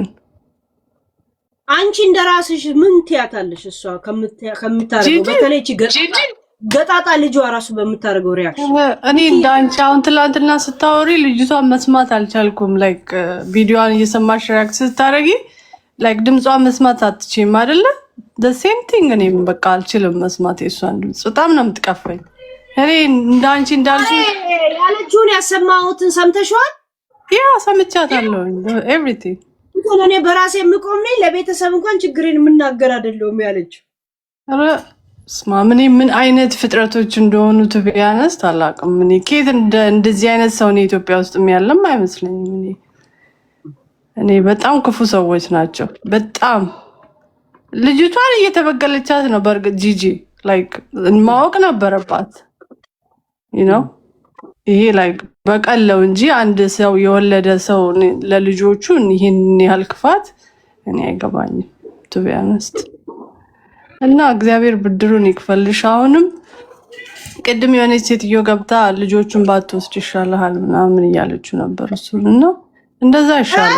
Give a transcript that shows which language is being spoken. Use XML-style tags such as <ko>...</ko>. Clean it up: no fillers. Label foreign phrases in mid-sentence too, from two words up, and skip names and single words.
<am>አንቺ እንደራስሽ ምን ትያታለሽ እሷ ከምታረገው በተለይ ገጣጣ ልጇ ራሱ በምታረገው ሪአክሽን እኔ እንዳንቺ አሁን ትላንትና ስታወሪ ልጅቷን መስማት አልቻልኩም ላይክ ቪዲዮዋን እየሰማሽ ሪአክት ስታረጊ ላይክ ድምጿን መስማት አትችይም አይደለ</am> <en>the same thing</en> <am>እኔም በቃ አልችልም መስማት የሷን ድምጽ በጣም ነው የምትቀፈኝ እኔ እንዳንቺ እንዳልሽ ያለችውን ያሰማሁትን ሰምተሽዋል ያ ሰምቻታለሁ everything እኔ በራሴ የምቆም ነኝ ለቤተሰብ እንኳን ችግሬን የምናገር አይደለም ያለችው አረ ስማምኔ ምን አይነት ፍጥረቶች እንደሆኑ ተቢያነስ ታላቅም ምን ከየት እንደዚህ አይነት ሰው ነው ኢትዮጵያ ውስጥ የሚያለም አይመስልኝም እኔ በጣም ክፉ ሰዎች ናቸው በጣም ልጅቷን እየተበቀለቻት ነው በርግጥ ጂጂ ላይክ ማወቅ ነበረባት</am> <en>you know</en> <am>ይሄ ላይክ በቀለው እንጂ አንድ ሰው የወለደ ሰው ለልጆቹ ይሄን ያህል ክፋት እኔ አይገባኝም ተቢያነስ እና እግዚአብሔር ብድሩን ይክፈልሽ አሁንም ቅድም የሆነች ሴትዮ ገብታ ልጆቹን ባትወስድ ይሻላል ምናምን እያለችው ነበር እሱና እንደዛ ይሻላል</am>